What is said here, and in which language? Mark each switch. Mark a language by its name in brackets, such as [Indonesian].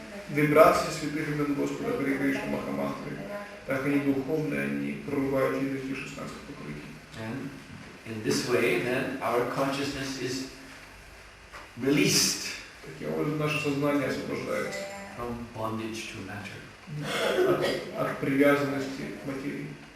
[Russian] Вибрации святых имен Господа Харе Кришна Махамантры, так они духовные, они прорывают через эти 16 покрытий. [English] And in this way, then, our consciousness is released [Russian] Таким образом, наше сознание освобождается [English] from bondage to matter. [Russian] от привязанности к материи.